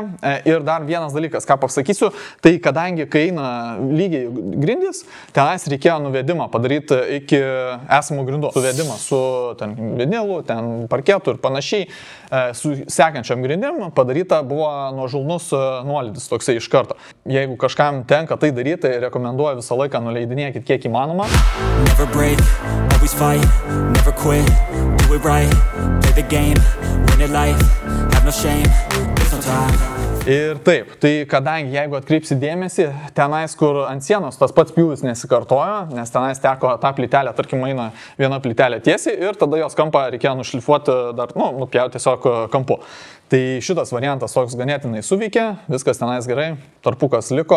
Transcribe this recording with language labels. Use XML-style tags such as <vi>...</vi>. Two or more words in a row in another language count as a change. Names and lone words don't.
<lt>Ir dar vienas dalykas, ką pasakysiu, tai kadangi kai eina lygiai grindys, tenais reikėjo nuvedimą padaryti iki esamų grindų. Suvedimą su vinilu, ten parketu ir panašiai, su sekančiam grindim padaryta buvo nuožulnus nuolydis toksai iš karto. Jeigu kažkam tenka tai daryti, tai rekomenduoju visą laiką nuleidinėkit kiek įmanoma.</lt> <en>Never break, always fight, never quit, do it right, play the game, win it life, have no shame, there's no time.</en> <lt>Ir taip, tai kadangi jeigu atkreipsi dėmesį, tenais, kur ant sienos tas pats pjūvis nesikartojo, nes tenais teko tą plytelę, tarkim, eina viena plytelė tiesiai ir tada jos kampą reikėjo nušlifuoti dar, nupjauti tiesiog kampu. Tai šitas variantas toks ganėtinai suveikė, viskas tenais gerai, tarpukas liko.</lt>